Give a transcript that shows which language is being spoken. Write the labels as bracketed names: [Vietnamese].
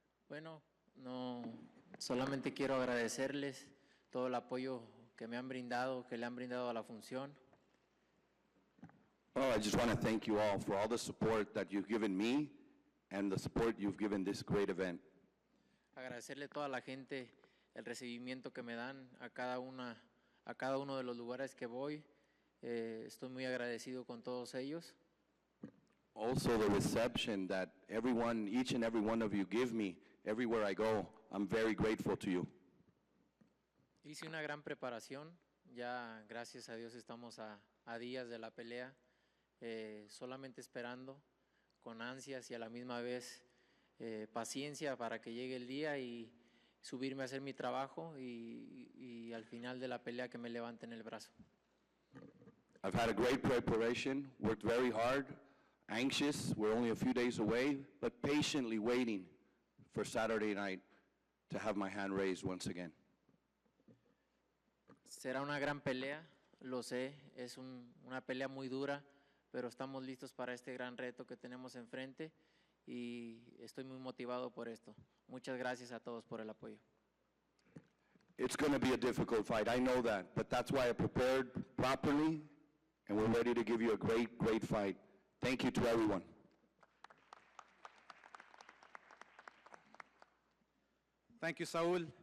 [Spanish] Bueno, no, solamente quiero agradecerles todo el apoyo que me han brindado, que le han brindado a la función. [English] Oh, I just want to thank you all for all the support that you've given me and the support you've given this great event. [Spanish] Agradecerle a toda la gente el recibimiento que me dan a cada uno de los lugares que voy. Estoy muy agradecido con todos ellos. [English] Also the reception that everyone, each and every one of you give me everywhere I go, I'm very grateful to you. [Spanish] Hice una gran preparación, ya gracias a Dios estamos a días de la pelea, solamente esperando con ansias y a la misma vez paciencia para que llegue el día y subirme a hacer mi trabajo y al final de la pelea que me levanten el brazo. [English] I've had a great preparation, worked very hard, anxious, we're only a few days away, but patiently waiting for Saturday night to have my hand raised once again. [Spanish] Será una gran pelea, lo sé, es una pelea muy dura, pero estamos listos para este gran reto que tenemos enfrente y estoy muy motivado por esto. Muchas gracias a todos por el apoyo. [English] It's going to be a difficult fight, I know that, but that's why I prepared properly and we're ready to give you a great, great fight. Thank you to everyone. Thank you, Saul.